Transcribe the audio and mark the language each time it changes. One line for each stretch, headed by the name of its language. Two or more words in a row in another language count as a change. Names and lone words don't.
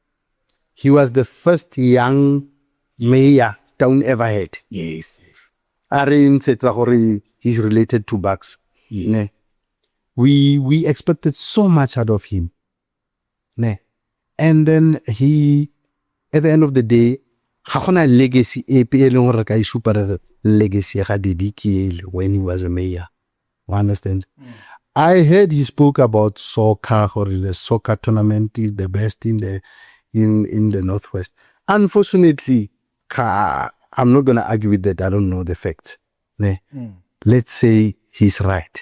English: And He was the first young mayor town ever had. Yes. He's related to Bucks. Ne? We expected so much out of him. Ne? And then he, at the end of the day,
Tswana: ga gona legacy e pe e leng gore ka isupa legacy ga Dediki
English: when he was a mayor. You understand? I heard he spoke about soccer, or the soccer tournament is the best in the Northwest. Unfortunately, I'm not gonna argue with that. I don't know the facts. Ne? Let's say he's right.